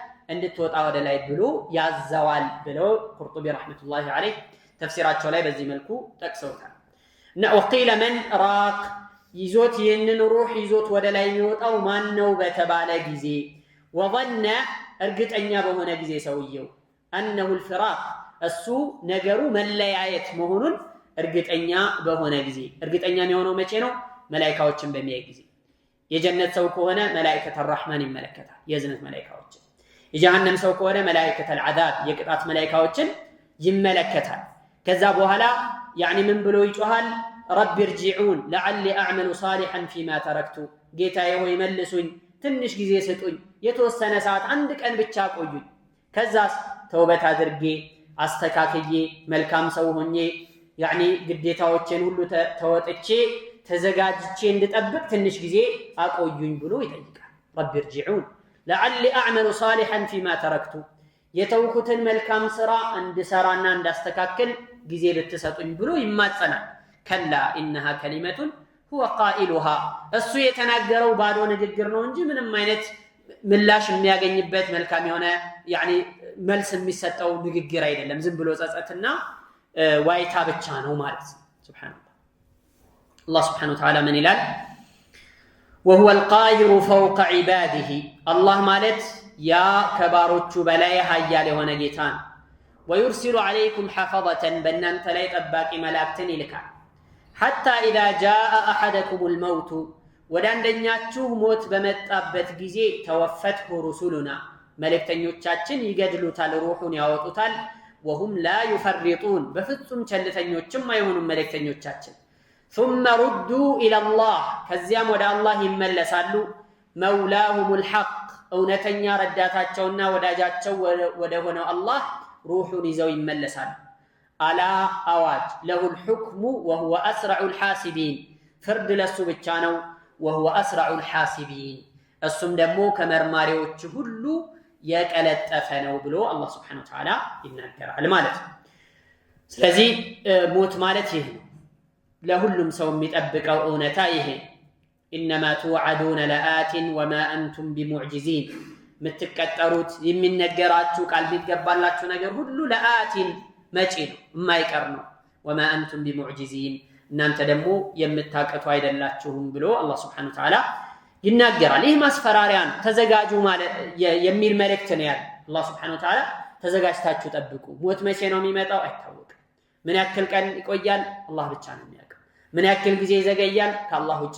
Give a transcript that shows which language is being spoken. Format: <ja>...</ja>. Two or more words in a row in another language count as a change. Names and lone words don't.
<am>እንድትወጣ ወደ ላይ ብሎ ያዘዋል ብለው ቁርጡቢ ረህመቱላሂ ዐለይህ ተፍሲራቸው ላይ በዚህ መልኩ ጠቅሰውታል።</am> <ar>وقيل من راق</ar> <am>ይዞት ይህንን ሩህ ይዞት ወደ ላይ የሚወጣው ማን ነው በተባለ ጊዜ ወظن እርግጠኛ በሆነ ጊዜ ሰውየው</am> <ar>أنه الفراق</ar> <am>እሱ ነገሩ መለያየት መሆኑን እርግጠኛ በሆነ ጊዜ እርግጠኛ የሚሆነው መቼ ነው? መላእክቶችን በሚያይ ጊዜ። የጀነት ሰው ከሆነ መላእክተ الرحمن ይመለከታል፣ የዝነት መላእክቶችን። የጀሃነም ሰው ከሆነ መላእክተ العذاب የቅጣት መላእክቶችን ይመለከታል። ከዛ በኋላ ያኒ ምን ብሎ ይጮሃል?</am> <ar>رب ارجعون لعلي اعمل صالحا فيما تركت</ar> <am>ጌታዬ ሆይ መልሱኝ፣ ትንሽ ጊዜ ስጡኝ፣ የተወሰነ ሰዓት አንድ ቀን ብቻ ቆዩኝ፣ ከዛስ ተውበት አድርጌ አስተካክዬ መልካም ሰው ሆኜ ያኒ ግዴታዎችን ሁሉ ተወጥቼ ተዘጋጅቼ እንድጠብቅ ትንሽ ጊዜ አቆዩኝ ብሎ ይጠይቃል። رب</am> <ar>ارجعون لعلي اعمل صالحا فيما تركت</ar> <am>የተውኩትን መልካም ስራ እንድሰራና እንዳስተካክል ጊዜ ልትሰጡኝ ብሎ ይማጸናል።</am> <ar>كلا إنها كلمة هو قائلها</ar> <am>እሱ የተናገረው ባዶ ንግግር ነው እንጂ ምንም አይነት ምላሽ የሚያገኝበት መልካም የሆነ ያኒ መልስ የሚሰጠው ንግግር አይደለም። ዝም ብሎ ጸጸትና ዋይታ ብቻ ነው ማለት ነው። ሱብሃንአላህ አላህ</am> <ar>سبحانه وتعالى</ar> <am>ምን ይላል?</am> <ar>وهو القاهر فوق عباده</ar> <am>الله ማለት ያ ከባሮቹ በላይ ኃያል የሆነ ጌታ ነው።</am> <ar>ويرسل عليكم حفظة</ar> <am>በእናንተ ላይ ጠባቂ መላእክትን ይልካል።</am> <ar>حتى إذا جاء أحدكم الموت</ar> <am>ወደ አንደኛችሁ ሞት በመጣበት ጊዜ</am> <ar>توفته رسلنا</ar> <am>መልእክተኞቻችን ይገድሉታል፣ ሩሑን ያወጡታል።</am> <ar>وهم لا يفرطون</ar> <am>በፍጹም ቸልተኞችም አይሆኑም መልእክተኞቻችን።</am> <ar>ثم ردوا إلى الله</ar> <am>ከዚያም ወደ አላህ ይመለሳሉ።</am> <ar>مولاهم الحق</ar> <am>እውነተኛ ረዳታቸውና ወዳጃቸው ወደ ሆነው አላህ ሩሑን ይዘው ይመለሳሉ። አላ አዋጅ</am> <ar>له الحكم وهو أسرع الحاسبين</ar> <am>ፍርድ ለሱ ብቻ ነው።</am> <ar>وهو أسرع الحاسبين</ar> <am>እሱም ደግሞ ከመርማሪዎች ሁሉ የቀለጠፈ ነው ብሎ አላህ</am> <ar>سبحانه وتعالى</ar> <am>ይናገራል ማለት ነው። ስለዚህ ሞት ማለት ይሄ ነው። ለሁሉም ሰው የሚጠብቀው እውነታ ይሄ</am> <ar>إنما توعدون لآت وما أنتم بمعجزين</ar> <am>የምትቀጠሩት የሚነገራችሁ ቃል ቢገባላችሁ ነገር ሁሉ ለአቲን መጪ ነው፣ የማይቀር ነው።</am> <ar>وما أنتم بمعجزين</ar> <am>እናንተ ደግሞ የምታቀቱ አይደላችሁም ብሎ አላህ</am> <ar>سبحانه وتعالى</ar> <am>ይናገራል። ይህ ማስፈራሪያን ተዘጋጁ ማለት የሚል መልእክት ነው ያለው አላህ</am> <ar>سبحانه وتعالى።</ar> <am>ተዘጋጅታችሁ ጠብቁ። ሞት መቼ ነው የሚመጣው አይታወቅም። ምን ያክል ቀን ይቆያል አላህ ብቻ ነው የሚያውቀው። ምን ያክል ጊዜ ይዘገያል ከአላህ ውጭ</am>